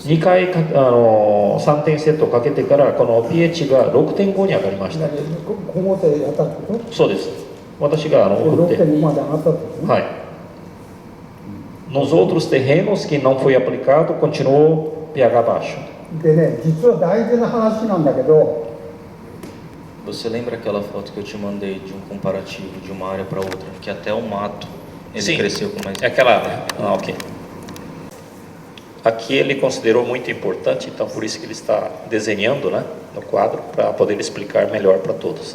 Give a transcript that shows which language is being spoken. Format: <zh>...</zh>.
<ja>2回3点セットかけてからこの pH が 6.5 に上がりました。高校生やったってこと？そうです。私が送って、 6.5 まで上がったってことね。はい。</ja> <pt>Nos outros terrenos que não foi aplicado, continuou pH baixo.</pt> <ja>でね、実は大事な話なんだけど、</ja> <pt>Você lembra aquela foto que eu te mandei de um comparativo de uma área para outra, que até o mato ele Sim. cresceu com mais. É aquela. Ah, ok. Aqui ele considerou muito importante, então por isso que ele está desenhando, né, no quadro, para poder explicar melhor para todos.</pt>